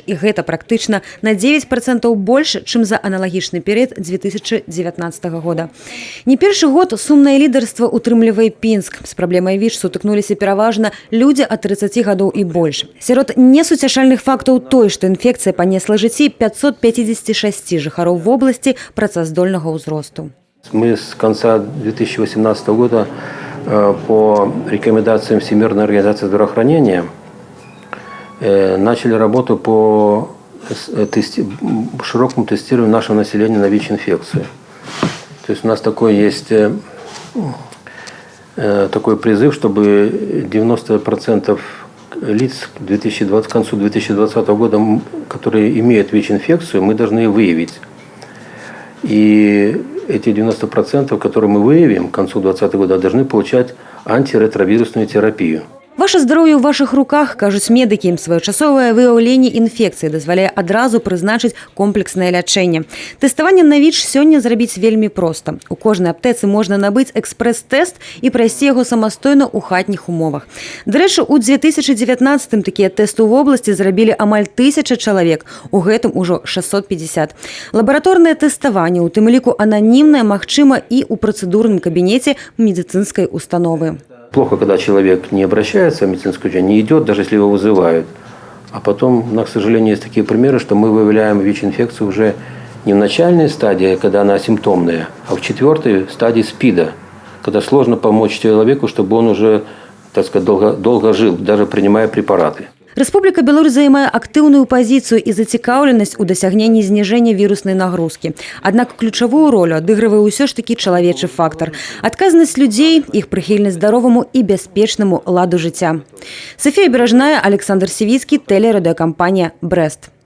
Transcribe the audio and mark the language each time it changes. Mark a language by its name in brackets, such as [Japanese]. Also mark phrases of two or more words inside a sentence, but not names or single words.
[Belarusian] І гэта практычна на 9% больш, чым за аналагічны перыяд 2019 года. Не першы год сумнае лідарства утрымлівае Пінск. З праблемай ВІЧ сутыкнуліся пераважна людзі ад 30 гадоў і больш. Сярод несуцяшальных фактаў той, што інфекцыя понесла жыцці 556 жыхароў вобласці працаздольнага ўзросту. [Russian] Мы с конца 2018 года по рекомендациям Всемирной организации здравоохранения начали работу по широкому тестированию нашего населения на ВИЧ-инфекцию. То есть у нас такой есть такой призыв, чтобы 90% лиц к концу 2020 года, которые имеют ВИЧ-инфекцию, мы должны выявить. И эти 90%, которые мы выявим к концу 2020 года, должны получать антиретровирусную терапию. [Belarusian] Ваше здароўе ў вашых руках, кажуць медыкі. Своечасовае выяўленне інфекцыі дазваляе адразу прызначыць комплекснае лячэнне. Тэставанне на ВІЧ сёння зрабіць вельмі проста. У кожнай аптэцы можна набыць экспрэс-тэст і прайсці яго самастойна ў хатніх умовах. Дарэчы, у 2019 такія тэсты ў вобласці зрабілі амаль 1000 чалавек, у гэтым ужо 650. Лабараторнае тэставанне, у тым ліку ананімнае, магчыма і ў працэдурным кабінеце медыцынскай установы. [Russian] Плохо, когда человек не обращается в медицинскую учреждение, не идет, даже если его вызывают. А потом, у нас, к сожалению, есть такие примеры, что мы выявляем ВИЧ-инфекцию уже не в начальной стадии, когда она симптомная, а в 4-й стадии СПИДа, когда сложно помочь человеку, чтобы он уже, так сказать, долго жил, даже принимая препараты. [Belarusian] Рэспубліка Беларусь займае актыўную пазіцыю і зацікаўленасць у дасягненні зніжэння віруснай нагрузкі. Аднак ключавую ролю адыгрывае ўсё ж такі чалавечы фактар. Адказнасць людзей, іх прыхільнасць здароваму і бяспечнаму ладу жыцця. Софія Беражная, Александр Сівіцкі, тэлерадыёкампанія «Брэст».